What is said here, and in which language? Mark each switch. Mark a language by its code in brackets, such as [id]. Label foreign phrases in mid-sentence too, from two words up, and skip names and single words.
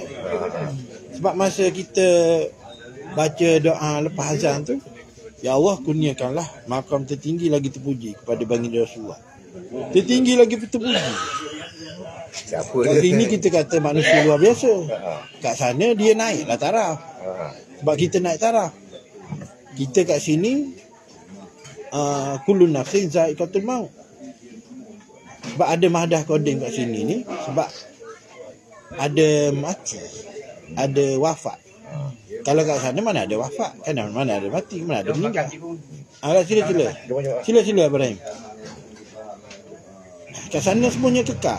[ms] Sebab masa kita baca doa lepas azan tu, ya Allah kurniakanlah makam tertinggi lagi terpuji kepada baginda Rasulullah. Tertinggi lagi terpuji. Siapa kat sini kita kata manusia luar biasa. Kat sana dia naiklah taraf. Sebab kita naik taraf. Kita kat sini [ar] كل نفس ذائقة الموت. [ms] Sebab ada mahdah kodim kat sini ni, sebab ada mati, ada wafat. Kalau kat sana mana ada wafat, kan mana ada mati, mana ada meninggal. Sila Ibrahim. Kat sana semuanya kekal.